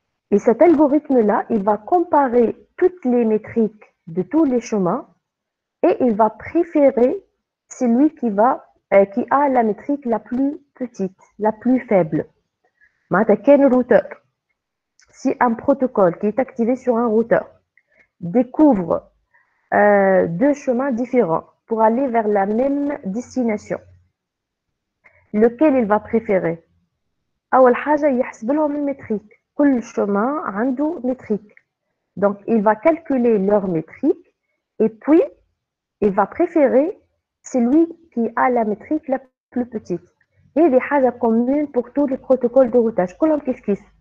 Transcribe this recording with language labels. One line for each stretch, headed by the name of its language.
French: Et cet algorithme-là, il va comparer toutes les métriques de tous les chemins et il va préférer celui qui a la métrique la plus petite, la plus faible. Quel routeur? Si un protocole qui est activé sur un routeur découvre deux chemins différents pour aller vers la même destination, lequel il va préférer?
Arabic: أول حاجة يحسب لهم المتريك. كل
French: chemin
Arabic: عنده
French: métrique. Donc, il va calculer leur métrique et puis il va préférer celui qui a la métrique la plus petite. Et des
Arabic: حاجة
French: commune pour tous les protocoles de routage.
Arabic: كلهم كيف كيف.